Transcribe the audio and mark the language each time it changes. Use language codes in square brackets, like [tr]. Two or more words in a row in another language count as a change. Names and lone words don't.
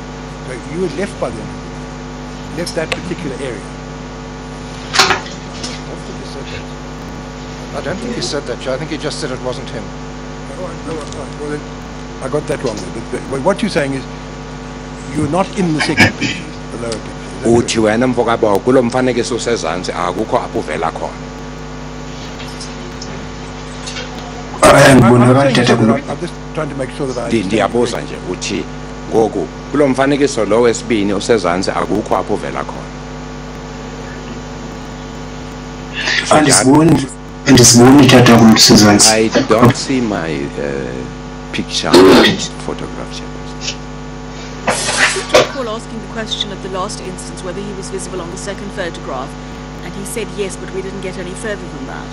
[en] So you had left by then, left that particular area. I don't think he said that, Chair. I think he just said it wasn't him. All right. Well, then, I got that wrong. But what you're saying is you're not in the second picture, the lower picture. [xh] uthi wena mfokabo kulo mfanekiso usezantsi akukho apho uvela khona. [en] I'm just trying to make sure that I [xh] Ndiyabuza nje uthi ngoku kulo mfanekiso lo wesibini usezantsi akukho apho uvela khona. [en] I don't see my picture photograph. I recall asking the question at the last instance whether he was visible on the second photograph, and he said yes, but we didn't get any further than that.